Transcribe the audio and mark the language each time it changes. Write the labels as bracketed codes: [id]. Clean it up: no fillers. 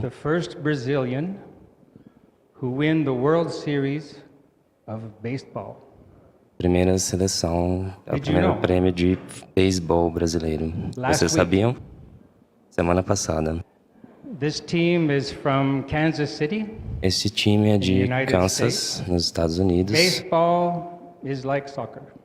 [en] the first Brazilian who win the World Series of baseball. [pt] Primeira seleção, o primeiro prêmio de beisebol brasileiro. Vocês sabiam? Semana passada. [en] This team is from Kansas City. [pt] Este time é de Kansas, nos Estados Unidos. [en] Baseball is like soccer.